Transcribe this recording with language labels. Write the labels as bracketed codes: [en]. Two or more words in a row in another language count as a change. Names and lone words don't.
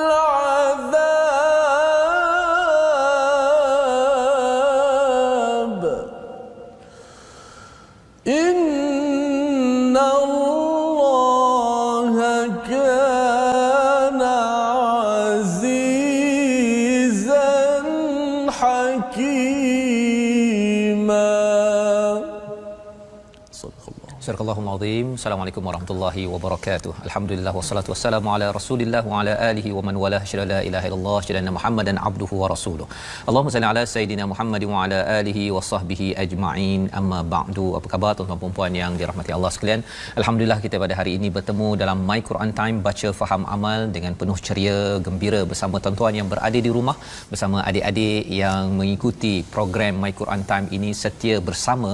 [ar] العذاب إن الله كان عزيزا حكيما. صدق الله. Surahul Azim. السلام عليكم ورحمة الله وبركاته. الحمد لله والصلاة والسلام على رسول الله وعلى آله ومن والاه أشهد أن لا إله إلا الله أشهد أن محمدا عبده ورسوله. اللهم صل على سيدنا محمد وعلى آله وصحبه أجمعين. أما بعد. [ms] Apa khabar tuan-tuan dan puan yang dirahmati Allah sekalian? Alhamdulillah kita pada hari ini bertemu dalam My Quran Time, baca faham amal dengan penuh ceria gembira bersama tuan-tuan yang berada di rumah, bersama adik-adik yang mengikuti program My Quran Time ini setia bersama.